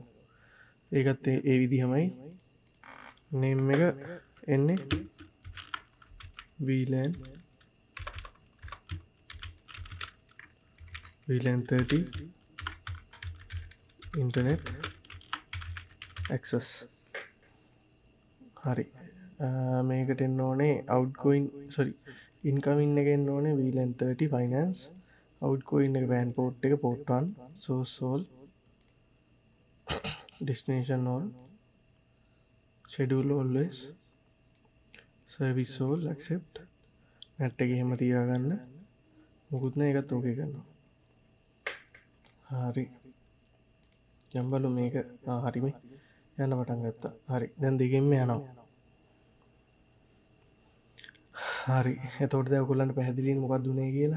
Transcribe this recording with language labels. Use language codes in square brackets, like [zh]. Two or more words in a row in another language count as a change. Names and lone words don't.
[si] ඒකත් ඒ විදිහමයි. name එක එන්නේ VLAN 30 [en] internet access. [si] හරි මේකට එන්න ඕනේ [en] outgoing incoming [si] එක එන්න ඕනේ VLAN 30 finance. [en] outgoing එක WAN port එක port 1 source all destination all schedule always service all accept. [si] net එක එහෙම තියාගන්න. මොකුත් නෑ ඒකත් ඕකේ කරනවා. හරි යම්බලු මේක හරි මේ යන්න පටන් ගත්තා. හරි දැන් දෙකෙන්ම යනවා. හරි එතකොට දැන් ඔයගොල්ලන්ට පැහැදිලිද මොකක්ද උනේ කියලා?